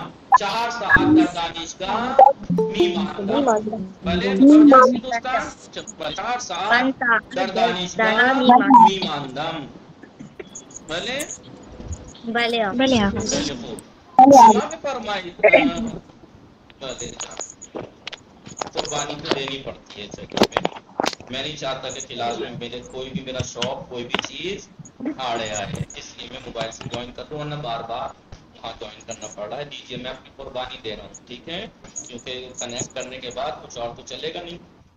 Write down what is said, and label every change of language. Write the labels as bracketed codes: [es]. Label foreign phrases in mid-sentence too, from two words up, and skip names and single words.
[fa] 4 ساعت در دانشگاه می ماندم. بله زبردستی دوستان 4 ساعت در دانشگاه می ماندم. بله بله آقا. خیلی خوب. شما بفرمایید. [ur] بله قربانی تو دینی پڑتی ہے جگہ میں نہیں چاہتا کہ کلاس میں میرے کوئی بھی میرا شوق کوئی بھی چیز آڑے آئے اس لیے میں موبائل سے جوائن کر رہا ہوں ورنہ بار بار وہاں جوائن کرنا پڑ رہا ہے. دیجیے میں اپنی قربانی دے رہا ہوں ٹھیک ہے کیونکہ کنیکٹ کرنے کے بعد کچھ اور تو چلے گا نہیں.